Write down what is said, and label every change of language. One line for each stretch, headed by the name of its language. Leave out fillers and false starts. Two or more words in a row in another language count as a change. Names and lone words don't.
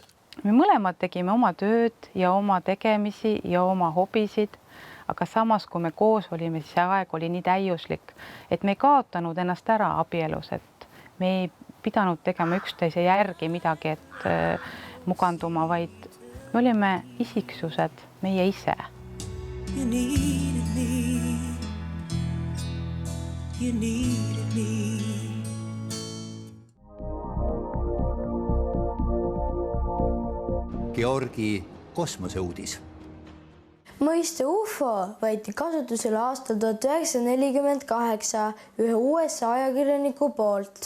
Estonian: Me mõlemad tegime oma tööd ja oma tegemisi ja oma hobisid, aga samas, kui me koos olime, siis see aeg oli nii täiuslik, et me ei kaotanud ennast ära abielus, et me ei pidanud tegema üksteise järgi midagi, et muganduma, vaid me olime isiksused, meie ise.
English: You needed me. You needed me.
Estonian: Georgi kosmoseuudis. Mõiste UFO võeti kasutusele aastal 1948 ühe USA ajakirjaniku poolt.